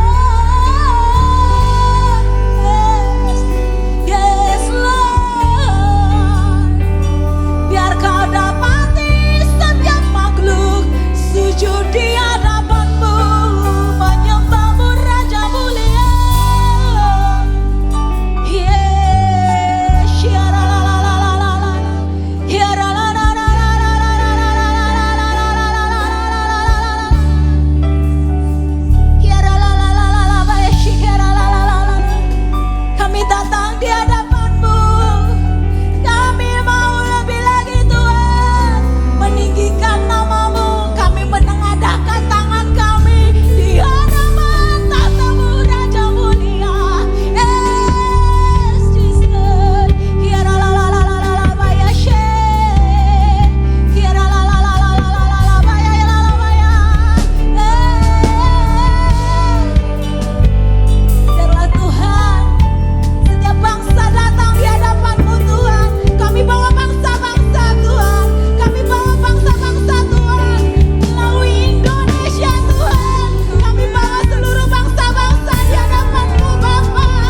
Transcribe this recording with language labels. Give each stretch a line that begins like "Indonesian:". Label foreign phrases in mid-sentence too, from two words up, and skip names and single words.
English: Yes Lord.
Indonesian: Biar Kau dapati setiap makhluk sujud di hadapan-Mu, menyembah-Mu Raja mulia. Yes, ya la la la la la la la, ya la la la la la la la la la la la la la la la, ya la la la la la la, baik ya la la la la la. Kami datang di hadapan-Mu. Kami mau lebih lagi Tuhan, meninggikan nama-Mu. Kami menengadahkan tangan kami di hadapan tahta-Mu Raja mulia.
English: Yes, Jesus. Kiara la la la la la la baya she. Kiara la la la la la la la la baya la la baya.
Indonesian: Biarlah Tuhan, setiap bangsa datang di hadapan-Mu Tuhan. Kami bawa bangsa-bangsa Tuhan. Kami bawa bangsa-bangsa Tuhan. Melalui Indonesia Tuhan. Kami bawa seluruh bangsa-bangsa di hadapan-Mu Bapa.